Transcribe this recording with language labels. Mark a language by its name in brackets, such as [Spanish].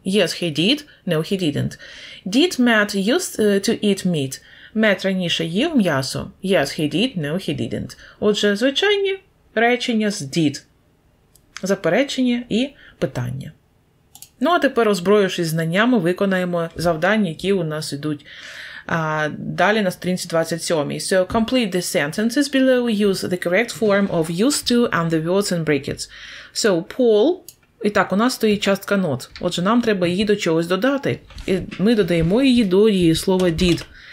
[English] Yes, he did. No, he didn't. Did Matt used to eat meat? [Ukrainian] Мет раніше їв м'ясо? [English] Yes, he did. No, he didn't. [Ukrainian] Отже, звичайні речення з did. Заперечення і питання. А тепер, озброївшись знаннями, виконаємо завдання, які у нас йдуть далі на сторінці 27. [English] So, complete the sentences below. Use the correct form of used to and the words in brackets. So, Paul. [Ukrainian] І так, у нас стоїть частка not. Отже, нам треба її до чогось додати. І ми додаємо її до дієслова did.